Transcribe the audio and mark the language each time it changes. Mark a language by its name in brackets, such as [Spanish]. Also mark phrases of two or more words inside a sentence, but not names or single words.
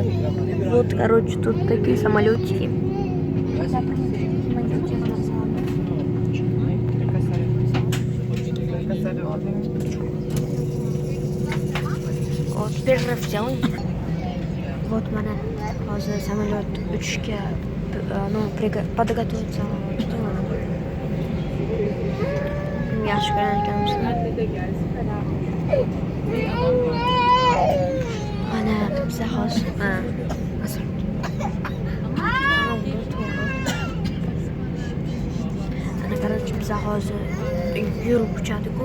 [Russian] Вот, короче, тут такие самолетики. Вот, первый раз взял. Вот, [Uzbek] mana hozir samolyot uchishga подготовиться. Yaxshi ko'rgan ekanmiz. Mana biza hozir ana короче biza hozir yurib uchadiku.